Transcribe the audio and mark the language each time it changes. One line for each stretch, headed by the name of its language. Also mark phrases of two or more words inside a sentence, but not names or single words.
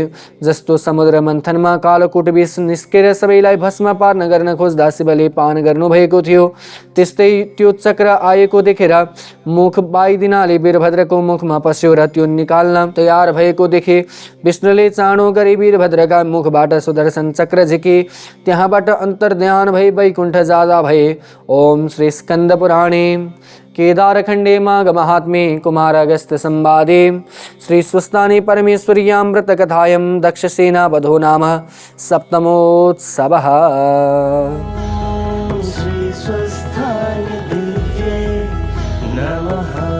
Nepali: जस्तो समुद्र मन्थनमा कालकूट विष निस्केर सबैलाई भस्म पार्न गर्न खोज्दा शिवले पान गर्नुभएको थियो, त्यस्तै त्यो चक्र आएको देखेर मुख बाइदिनाले वीरभद्रको मुखमा पस्यो र त्यो निकाल्न तयार भएको देखे विष्णुले चाँडो गरी वीरभद्रका मुखबाट सुदर्शन चक्र झिके। त्यहाँबाट अन्तर्ध्यान भई वैकुण्ठ जाँदा भए।
Sanskrit: ओम श्री स्कंद पुराणे केदारखण्डे माघ महात्म्ये कुमार अगस्त्य संवादे श्री स्वस्तानि परमेश्वर्यामृत कथायां दक्षसेना वधो नाम सप्तमोत्सवः। श्री स्वस्थाय दिव्ये नमः।